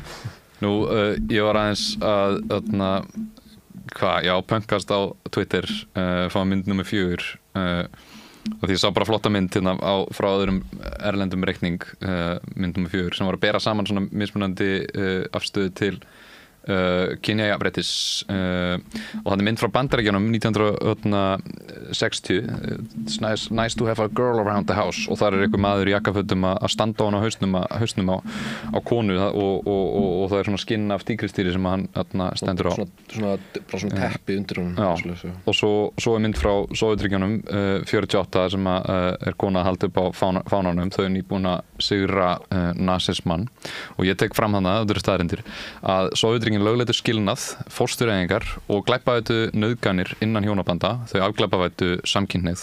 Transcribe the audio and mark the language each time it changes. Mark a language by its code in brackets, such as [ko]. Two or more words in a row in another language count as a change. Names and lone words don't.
[is] Nú, ég var aðeins að pönkast á Twitter, fá mynd nummer 4 og því ég sá bara flotta mynd hérna frá öðrum erlendum reikning, mynd nummer 4 sem var að bera saman svona mismunandi afstöðu til kynjajafnréttis og það er mynd frá Bandaríkjunum 1960 [en] It's nice to have a girl around the house [is] og þar er einhver maður í jakkafötum að standa á hann á hausnum á konu og það er svona skinn af tígristýri sem hann stendur á bara svona teppi undir honum. Og svo er mynd frá Sovétríkjunum 48 sem er kona að halda upp á fánanum, þau er nýbúin að sigra nasismann og ég tek fram þarna, þetta eru staðreyndir, að Sovétríkin lögleitu skilnað, fóstureyðingar og glæpavæddu nauðganir innan hjónabanda, þau afglæpavæddu samkynhneigð.